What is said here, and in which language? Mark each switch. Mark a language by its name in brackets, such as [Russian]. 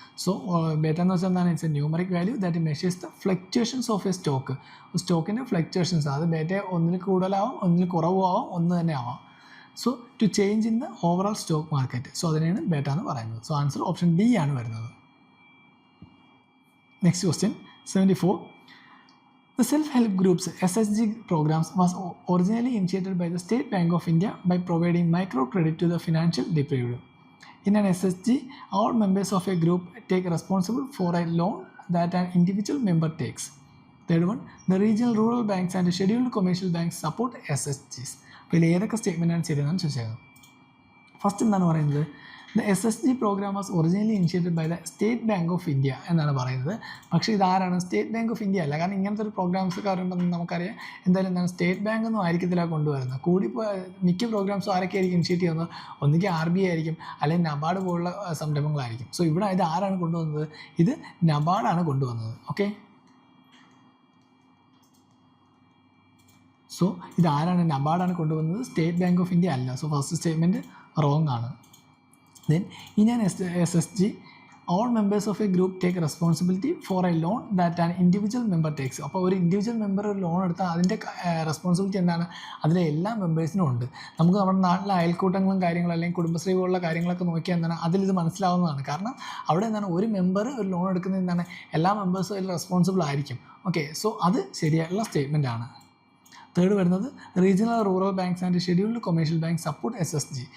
[English] so beta [Malayalam] എന്ന് വെച്ചാൽ എന്താണ്, [English] It's a numeric value that measures the fluctuations of a stock. [Malayalam] സ്റ്റോക്കിൻ്റെ fluctuations, അത് ബേറ്റ ഒന്നിൽ കൂടുതലാവാം, ഒന്നിൽ കുറവും ആവാം, ഒന്ന് തന്നെ ആവാം. [English] So to change in the overall stock market. So [Malayalam] അതിനെയാണ് ബേറ്റ എന്ന് പറയുന്നത്. സോ ആൻസർ ഓപ്ഷൻ ഡി ആണ് വരുന്നത്. [English] Next question, 74. The self-help groups SSG programs was originally initiated by the State Bank of India by providing microcredit to the financial deprived. In an SSG, all members of a group take responsible for a loan that an individual member takes. Third one, the regional rural banks and scheduled commercial banks support SSGs. [Malayalam] അപ്പോൾ ഇതിൽ ഏതൊക്കെ സ്റ്റേറ്റ്മെൻറ്റാണ് ശരിയെന്നാണ് ചോദിച്ചത്. First എന്താണ് പറയുന്നത്, [English] the SSG program was originally initiated by the State Bank of India [Malayalam] എന്നാണ് പറയുന്നത്. പക്ഷേ ഇതാരാണ്, സ്റ്റേറ്റ് ബാങ്ക് ഓഫ് ഇന്ത്യ അല്ല. കാരണം ഇങ്ങനത്തെ ഒരു പ്രോഗ്രാംസ് ഒക്കെ വരുമ്പോൾ നമുക്കറിയാം എന്തായാലും എന്താണ് സ്റ്റേറ്റ് ബാങ്ക് ഒന്നും ആയിരിക്കത്തില്ല കൊണ്ടുവരുന്നത്. മിക്ക പ്രോഗ്രാംസും ആരൊക്കെ ആയിരിക്കും ഇനിഷ്യേറ്റ് ചെയ്യുന്നത്, ഒന്നുകിൽ RBI ആയിരിക്കും അല്ലെങ്കിൽ നബാർഡ് പോലുള്ള സംരംഭങ്ങളായിരിക്കും. സോ ഇവിടെ ഇത് ആരാണ് കൊണ്ടുവന്നത്, ഇത് നബാർഡാണ് കൊണ്ടുവന്നത്. ഓക്കെ, സോ ഇതാരാണ്, നബാർഡാണ് കൊണ്ടുവന്നത്, സ്റ്റേറ്റ് ബാങ്ക് ഓഫ് ഇന്ത്യ അല്ല. സോ ഫസ്റ്റ് സ്റ്റേറ്റ്മെൻറ്റ് റോങ് ആണ്. [English] Then in an SSG, all members of a group take responsibility for a loan that an individual member takes. [Malayalam] അപ്പോൾ ഒരു ഇൻഡിവിജ്വൽ മെമ്പർ ഒരു loan എടുത്താൽ അതിൻ്റെ responsibility എന്താണ്, അതിലെ എല്ലാ മെമ്പേഴ്സിനും ഉണ്ട്. നമുക്ക് നമ്മുടെ നാട്ടിലെ അയൽക്കൂട്ടങ്ങളും കാര്യങ്ങളും അല്ലെങ്കിൽ കുടുംബശ്രീ പോലുള്ള കാര്യങ്ങളൊക്കെ നോക്കിയാൽ എന്താണ് അതിലിത് മനസ്സിലാവുന്നതാണ്. കാരണം അവിടെ എന്താണ് ഒരു മെമ്പർ ഒരു ലോൺ എടുക്കുന്നത് എന്താണ് എല്ലാ മെമ്പേഴ്സും അതിൽ റെസ്പോൺസിബിൾ ആയിരിക്കും. ഓക്കെ, സോ അത് ശരിയായിട്ടുള്ള സ്റ്റേറ്റ്മെൻ്റ് ആണ്. തേർഡ് വരുന്നത് [English] Regional rural banks and scheduled commercial bank support SSG.